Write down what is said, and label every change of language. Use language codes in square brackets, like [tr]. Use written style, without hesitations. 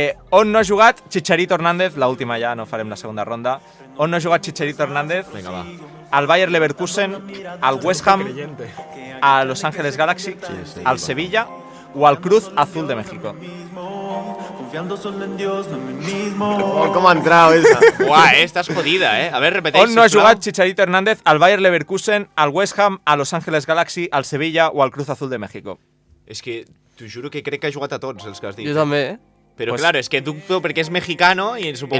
[ca] On no ha jugat Chicharito Hernández, la última ja, no farem la segunda ronda. On no ha jugat Chicharito Hernández? Vinga, va. Al Bayer Leverkusen, al West Ham, a Los Ángeles Galaxy, al Sevilla o al Cruz Azul de México. [es] Confiando solo en Dios, no en mí mismo. [ca] Oh, com ha entrat esa. Uah, estàs jodida, [es] A ver, [ca] repeteix, On no ha sisplau. jugat Chicharito Hernández? Al Bayer Leverkusen, al West Ham, a Los Ángeles Galaxy, al Sevilla o al Cruz Azul de México. És que t'ho juro que crec que ha jugat a tots els que has dit. Jo també, [es] Pero Pues- claro, es que dubto porque es mexicano y supongo